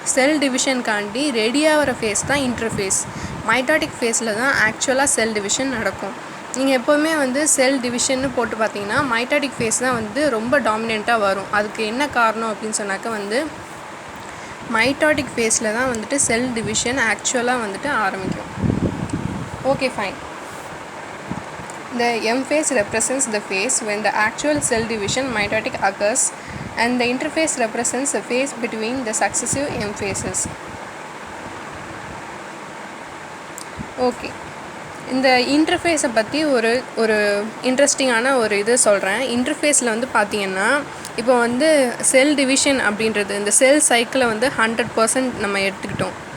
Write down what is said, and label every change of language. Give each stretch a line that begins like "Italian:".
Tamil: செல் டிவிஷனுக்காண்டி ready ஆகிற face தான் interface. Mitotic ஃபேஸில் தான் ஆக்சுவலாக செல் டிவிஷன் நடக்கும். நீங்கள் எப்போவுமே வந்து செல் டிவிஷன்னு போட்டு பார்த்தீங்கன்னா மைட்டாட்டிக் ஃபேஸ் தான் வந்து ரொம்ப டாமினெண்ட்டாக வரும். அதுக்கு என்ன காரணம் அப்படின்னு சொன்னாக்கா வந்து மைட்டாட்டிக் ஃபேஸில் தான் வந்துட்டு செல் டிவிஷன் ஆக்சுவலாக வந்துட்டு ஆரம்பிக்கும்.
English: Okay, fine. The M phase represents the phase when the actual cell division mitotic occurs, and the interphase represents the phase between the successive M phases.
Tamil: Okay, இந்த இன்டர்ஃபேஸை பற்றி ஒரு இன்ட்ரெஸ்டிங்கான ஒரு இது சொல்கிறேன். இன்டர்ஃபேஸில் வந்து பார்த்திங்கன்னா இப்போ வந்து செல் டிவிஷன் அப்படின்றது இந்த செல் சைக்கிளை வந்து 100% நம்ம எடுத்துக்கிட்டோம்.